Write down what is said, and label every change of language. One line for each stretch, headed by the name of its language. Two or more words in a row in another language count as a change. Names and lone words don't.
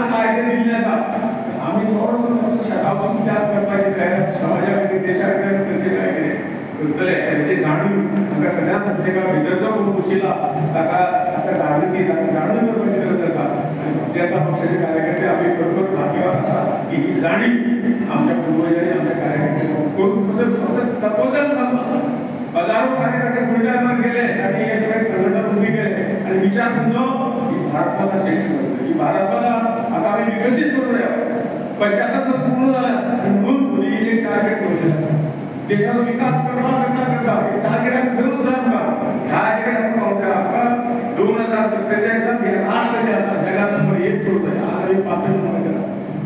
Konkani: आतां आयते दिल्ले आसा आमी थोडो शेतावसून त्याग करपाची तयारी समाजा खातीर देशा खातीर खंयचे काय कितें करतले हेची जाणीव आमकां सगळ्या प्रत्येका भितर जो कोण बशिल्ला ताका जाणीव करपाची गरज आसा आनी भारतीय जनता पक्षाचे कार्यकर्ते आमी खरोखर भाग्यवान आसा की ही जाणीव आमच्या पूर्वजांनी आमच्या कार्यकर्त्यांक करून तत्वज्ञान सांगला।
Marathi: हजारो कार्यकर्ते फुलटायमार गेले आणि हे सगळे संघटना उभी केले आणि विचार करलो की भारत माता श्रेष्ठ करतो ही भारत माता आता आम्ही विकसित करूया 75 पूर्ण झाला आणि म्हणून मोदीजीने एक टार्गेट ठेवलेलं आसा देशाचा विकास करता हे टार्गेट घेऊन जा ह्या टार्गेट आपण 2047 हे राष्ट्र जे आसा जगात नंबर 1 करतोय आज आम्ही 5 नंबराचेर आसा